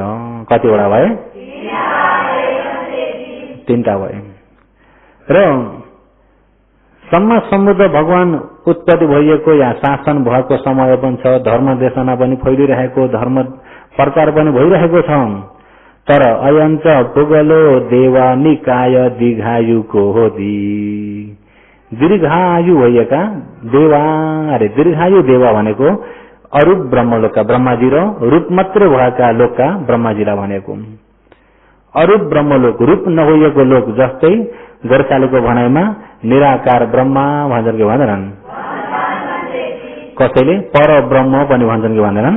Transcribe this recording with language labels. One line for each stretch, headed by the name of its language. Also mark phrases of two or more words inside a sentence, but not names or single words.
Nepali: कतिवटा भए? 3टा भए। र सम्म समुद्र भगवान उत्पत्ति भइएको या शासन भएको समय पनि छ, धर्म देशना पनि फैलिरहेको, धर्म प्रचार पनि भइरहेको छ। तर
Pali: अयञ्च पुगलो देवा निकाय
Nepali: दीर्घायुको होती, दीर्घायु भइएका देवा, अरे दीर्घायु देवा भनेको अरूप ब्रह्मलोकका ब्रह्माजी र रूप मात्रै भएका लोकका ब्रह्माजीलाई भनेको। अरूप ब्रह्मलोक, रूप नभइएको लोक, जस्तै गोर्खालीको भनाइमा निराकार ब्रह्मा भन्छन् कि भन्दैनन्? कसैले पर ब्रह्म पनि भन्छन् कि भन्दैनन्?